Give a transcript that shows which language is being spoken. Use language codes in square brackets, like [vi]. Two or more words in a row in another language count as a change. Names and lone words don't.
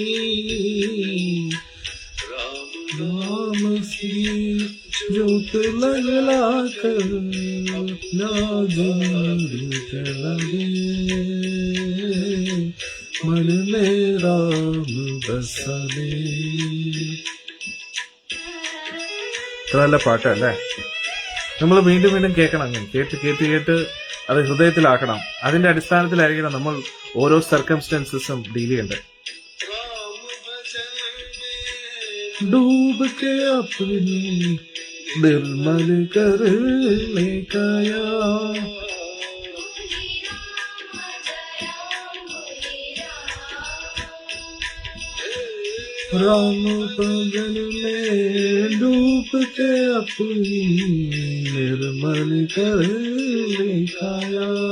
[hi] राम सी ज्योत लगला कर अपना जिंदगी चला दे, मन में राम बसा ले. [ml] നല്ല പാട്ടല്ലേ? നമ്മൾ വീണ്ടും വീണ്ടും കേൾക്കണം. അങ്ങനെ കേട്ട് കേട്ട് കേട്ട് അത് ഹൃദയത്തിലാക്കണം. അതിന്റെ അടിസ്ഥാനത്തിലായിരിക്കണം നമ്മൾ ഓരോ സർക്കംസ്റ്റൻസസും ഡീൽ ചെയ്യേണ്ടത്. [hi] डूब के अपनी निर्मल करने काया, राम भजन में डूब के अपनी निर्मल करने काया,